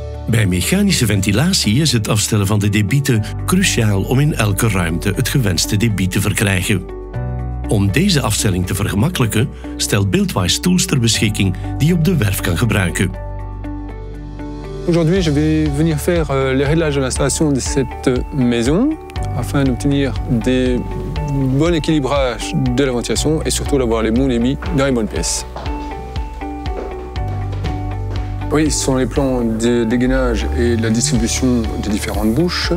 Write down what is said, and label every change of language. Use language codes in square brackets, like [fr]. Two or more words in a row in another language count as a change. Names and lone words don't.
[nl] Bij mechanische ventilatie is het afstellen van de debieten cruciaal om in elke ruimte het gewenste debiet te verkrijgen. Om deze afstelling te vergemakkelijken, stelt Buildwise tools ter beschikking die je op de werf kan gebruiken. [fr] Aujourd'hui, je vais venir faire les réglages de l'installation de cette maison afin d'obtenir des bons équilibrages de la ventilation et surtout d'avoir les bons débits dans les bonnes pièces. Oui, ce sont les plans de dégainage et de la distribution des différentes bouches.